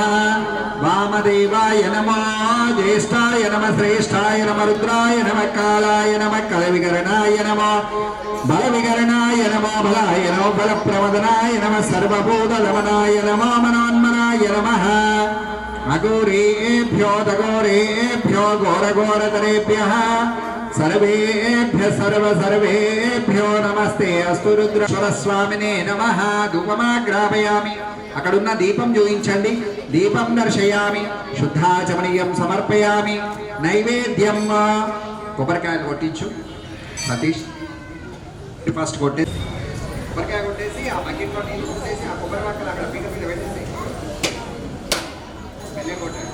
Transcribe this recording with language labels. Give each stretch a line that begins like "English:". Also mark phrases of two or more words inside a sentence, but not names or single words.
Sanskrit: वामदेवाय नमः ज्येष्ठाय नमः श्रेष्ठाय नमः रुद्राय नमः कालाय नमः कलविकरणाय नमः बलविकरणाय नमः बलाय नमः बलप्रमदनाय नमः सर्वभूतलवनाय नमः मनोन्मनाय नमः. अघोरेभ्यो दघोरेभ्यो घोरघोरतरेभ्यः सर्वेभ्यः सर्वेभ्यो नमस्ते अस्तु. रुद्रेश्वर स्वामिने नमः. धूपमाग्रापयामि.
Telugu: అక్కడున్న దీపం చూయించండి.
Sanskrit: దీపం దర్శయామి. శుద్ధాచమనీయం సమర్పయామి.
Telugu: నైవేద్యం కొబ్బరికాయలు కొట్టించు సతీష్. ఫస్ట్ కొట్టే కొబ్బరికాయ కొట్టేసి ఆ బకెట్లో నీళ్ళు కొట్టేసి ఆ కొబ్బరి పక్కన అక్కడ పీట మీద పెట్టేసి వెళ్ళే కొట్టాడు.